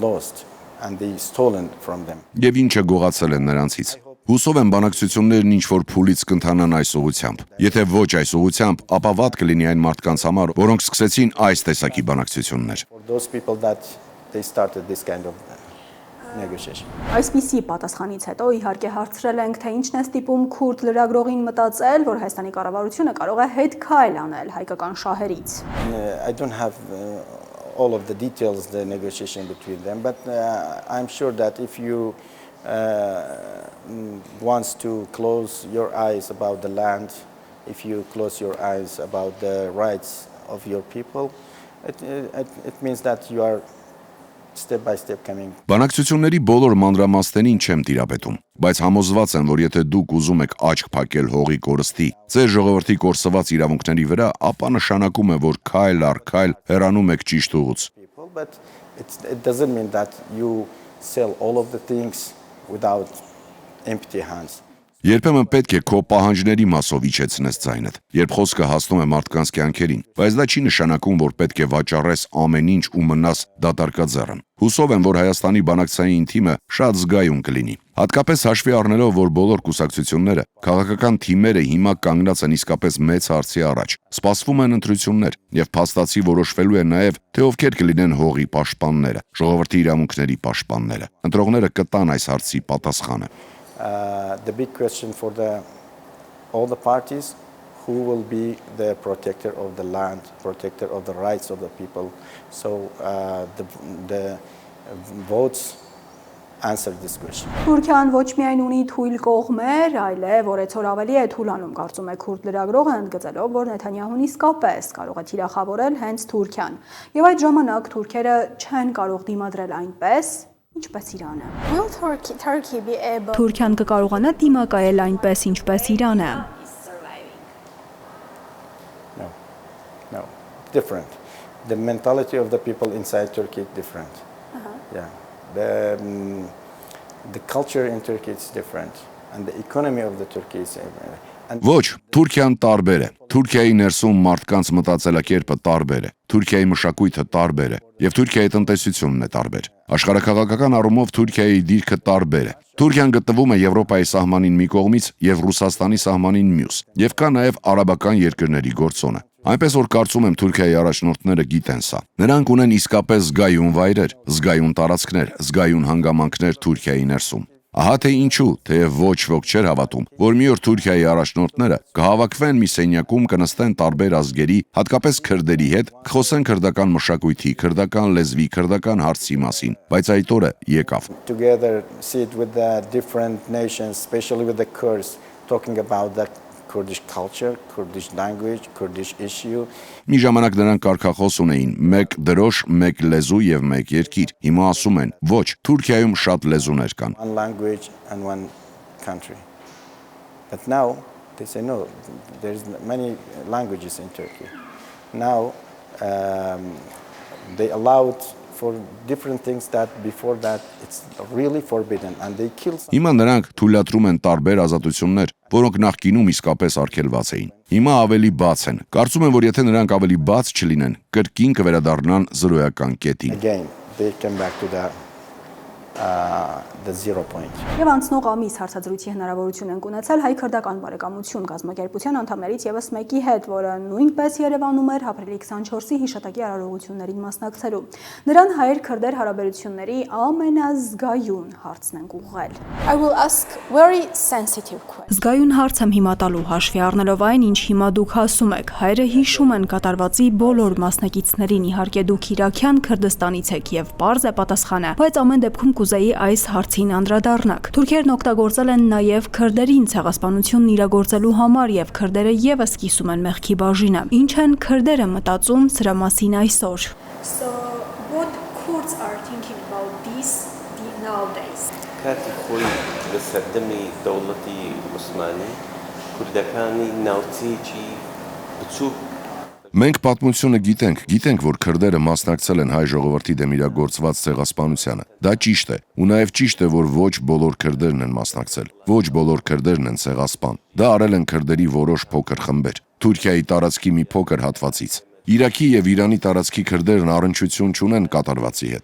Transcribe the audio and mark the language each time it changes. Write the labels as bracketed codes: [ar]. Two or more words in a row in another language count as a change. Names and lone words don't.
[hy] եւ ինչը գողացել են նրանցից։ Հուսով եմ բանակցություններն ինչ-որ փուլից կընթանան այս ուղղությամբ։ Եթե ոչ այս ուղղությամբ, ապա վատ կլինի այն մարդկանց համար, որոնք սկսեցին այս տեսակի բանակցություններ։ Այսպիսի պատասխանից հետո իհարկե հարցրել ենք, թե ինչն է ստիպում քուրդ լրագրողին մտածել, որ Հայաստանի կառավարությունը կարող է հետ քայլ անել հայկական շահերից։ [en] I don't have all of the details, the negotiation between them, but I'm sure that if you want to close your eyes about the land, if you close your eyes about the rights of your people, it means that you are step by step coming. [hy] Բանակցությունների բոլոր մանրամասներին չեմ տիրապետում, բայց համոզված եմ, որ եթե դուք ուզում եք աչք փակել հողի կորստի, ձեր ժողովրդի կորսված իրավունքների վրա, ապա նշանակում է, որ քայլ առ քայլ հեռանում եք ճիշտ ուղուց։ [en] But it doesn't mean that you sell all of the things without empty hands. [hy] Երբեմն պետք է քո պահանջների մասով իջեցնես ձայնդ, երբ խոսքը հասնում է մարդկանց կյանքերին, բայց դա չի նշանակում, որ պետք է վաճառես ամեն ինչ ու մնաս դատարկաձեռն։ Հուսով եմ, որ Հայաստանի բանակցային թիմը շատ զգայուն կլինի։ Հատկապես հաշվի առնելով, որ բոլոր կուսակցությունները, քաղաքական թիմերը հիմա կանգնած են իսկապես մեծ հարցի առաջ։ Սպասվում են ընտրություններ, եւ փաստացի որոշվելու է նաեւ, թե ովքեր կլինեն հողի պաշտպանները, ժողովրդի իրավունքների պաշտպանները։ Ընտրողները կտան այս հարցի պատասխանը։ [en] The big question for all the parties, who will be the protector of the land, protector of the rights of the people. So the votes answer this question. [hy] Թուրքիան ոչ միայն ունի թույլ կողմեր, այլև օրեցօր ավելի է թուլանում, կարծում է քուրդ լրագրողը, ընդգծելով, որ Նեթանյահուն իսկապես կարող է թիրախավորել հենց Թուրքիան։ Եվ այդ ժամանակ թուրքերը չեն կարող դիմադրել այնպես, ինչպես Իրանը։ Թուրքիան կկարողանա դիմակայել այնպես, ինչպես Իրանը։ [en] No, different. The mentality of the people inside Turkey is different. Yeah. The culture in Turkey is different, and the economy of the Turkey is different. [hy] Ոչ, Թուրքիան տարբեր է։ Թուրքիայի ներսում մարդկանց մտածելակերպը տարբեր է։ Թուրքիայի մշակույթը տարբեր է, եւ Թուրքիայի տնտեսությունն է տարբեր։ Աշխարհաքաղաքական առումով Թուրքիայի դիրքը տարբեր է։ Թուրքիան գտնվում է Եվրոպայի սահմանին մի կողմից եւ Ռուսաստանի սահմանին մյուս, եւ կա նաեւ արաբական երկրների գործոնը։ Այնպես որ կարծում եմ Թուրքիայի առաջնորդները գիտեն սա։ Նրանք ունեն իսկապես զգայուն վայրեր, զգայուն տարածքներ, զգայուն հանգամանքներ Թուրքիայի ներսում։ Ահա թե ինչու, թեև ոչ ոք չէր հավատում, որ մի օր Թուրքիայի առաջնորդները կհավաքվեն մի սենյակում, կնստեն տարբեր ազգերի, հատկապես քրդերի հետ, կխոսեն քրդական մշակույթի, քրդական լեզվի, քրդական հարցի մասին, բայց այդ օրը եկավ։ [en] Together sit with the different nations, especially with the Kurds, talking about the Kurdish culture, Kurdish language, Kurdish issue. [hy] Մի ժամանակ նրանք կարգախոս ունեին՝ մեկ դրոշ, մեկ լեզու եւ մեկ երկիր։ Հիմա ասում են՝ ոչ, Թուրքիայում շատ լեզուներ կան։ [en] One language and one country. But now they say no, there's many languages in Turkey. Now they allowed for different things that before that it's really forbidden and they kill some. [hy] Հիմա նրանք թույլատրում են տարբեր ազատություններ, որոնք նախկինում իսկապես արգելված էին։ Հիմա ավելի բաց են։ Կարծում եմ, որ եթե նրանք ավելի բաց չլինեն, կրկին կվերադառնան զրոյական կետին։ [en] Again, they came back to the 0 point. [hy] Եվ անցնող ամիս հարցազրույցի հնարավորություն ենք ունեցել հայ-քրդական բարեկամություն կազմակերպության անդամներից եւս մեկի հետ, որը նույնպես Երևանում էր ապրիլի 24-ի հիշատակի արարողություններին մասնակցելու։ Նրան հայեր-քրդեր հարաբերությունների ամենազգայուն հարցն ենք ուղղել։ [en] I will ask very sensitive question. [hy] Զգայուն հարց եմ հիմա տալու հաշվի առնելով այն, ինչ հիմա դուք ասում եք։ Հայերը հիշում են կատարվածի բոլոր մասնակիցներին, իհարկե դուք Իրաքյան Քրդստանից եք եւ պարզ է պատասխանը, բայց ամեն դեպքում կուզեի այս հարցին անդրադառնաք։ Թուրքերն օգտագործել են նաև քրդերին ցեղասպանությունն իրագործելու համար եւ քրդերը եւս կիսում են մեղքի բաժինը։ Ինչ են քրդերը մտածում սրա մասին այսօր։ [en] So what Kurds are thinking about this nowadays? [ckb] كاتي خوي بسردمي دولتي عثماني كردكاني ناوتيجي بتشوف [hy] Մենք պատմությունը գիտենք, որ քրդերը մասնակցել են հայ ժողովրդի դեմ իրագործված ցեղասպանությանը։ Դա ճիշտ է, ու նաև ճիշտ է, որ ոչ բոլոր քրդերն են մասնակցել, ոչ բոլոր քրդերն են ցեղասպան։ Դա արել են քրդերի որոշ փոքր խմբեր, Թուրքիայի տարածքի մի փոքր հատվածից։ Իրաքի եւ Իրանի տարածքի քրդերն առնչություն չունեն կատարվածի հետ։